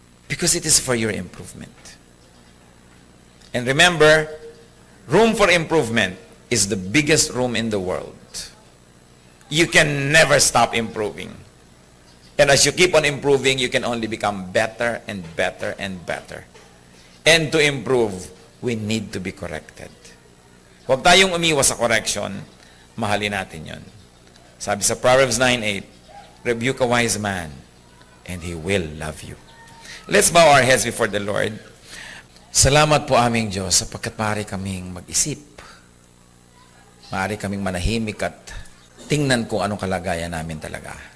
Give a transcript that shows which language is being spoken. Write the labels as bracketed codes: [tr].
[en] Because it is for your improvement. And remember, room for improvement is the biggest room in the world. You can never stop improving. And as you keep on improving, you can only become better and better and better. And to improve, we need to be corrected. [tl] Huwag tayong umiwas sa correction, mahalin natin yon. Sabi sa [en] Proverbs 9:8, rebuke a wise man, and he will love you. Let's bow our heads before the Lord. [tl] Salamat po aming Diyos sapagkat maaari kaming mag-isip. Maaari kaming manahimik at tingnan kung anong kalagayan namin talaga.